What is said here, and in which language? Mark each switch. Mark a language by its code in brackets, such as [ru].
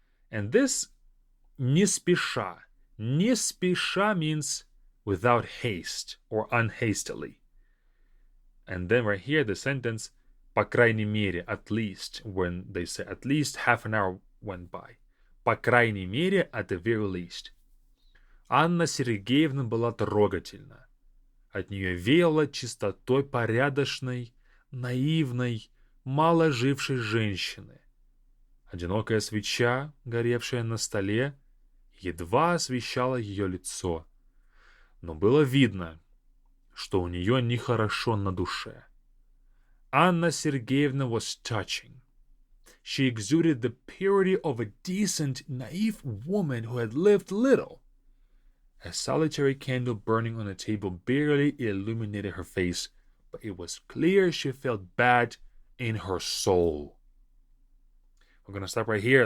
[en] And this [ru] не спеша. Не спеша [en] means without haste or unhastily. And then right here, the sentence, [ru] по крайней мере, [en] at least, when they say at least half an hour went by. [ru] По крайней мере, [en] at the very least. [ru] Анна Сергеевна была трогательна. От нее веяло чистотой порядочной, наивной, мало жившей женщины. Одинокая свеча, горевшая на столе, едва освещала ее лицо. Но было видно, что у нее нехорошо на душе. [en] Anna Sergeyevna was touching. She exuded the purity of a decent, naive woman who had lived little. A solitary candle burning on the table barely illuminated her face, but it was clear she felt bad in her soul. We're going to stop right here.